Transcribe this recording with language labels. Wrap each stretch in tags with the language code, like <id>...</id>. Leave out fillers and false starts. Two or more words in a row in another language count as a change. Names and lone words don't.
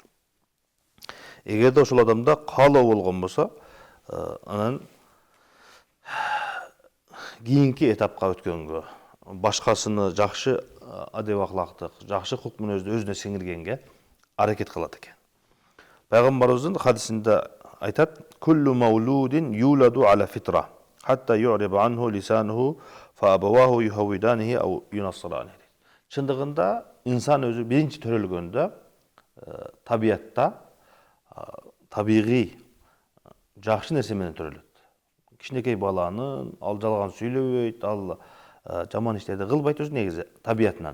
<ky>Эгерде ошол адамда каалоо болгон болсо, анан кийинки этапка өткөнгө, башкасыны жакшы адеп акылактык, жакшы кулк мүнөздү өзүнө сиңиргенге аракет кылат экен. Пайгамбарыбыздын хадисинде айтат:</ky> <ar>"كل مولود يولد على الفطرة حتى يعرب عنه لسانه فأبواه يهودانه أو ينصرانه."</ar> <ky>Чындыгында инсан өзү биринчи төрөлгөндө табиятта табигый жакшы нерсе менен төрөлөт. Кичинекей баланын ал жалган сүйлөбөйт, ал жаман иштерди кылбайт өзү негизи табиятынан.</ky>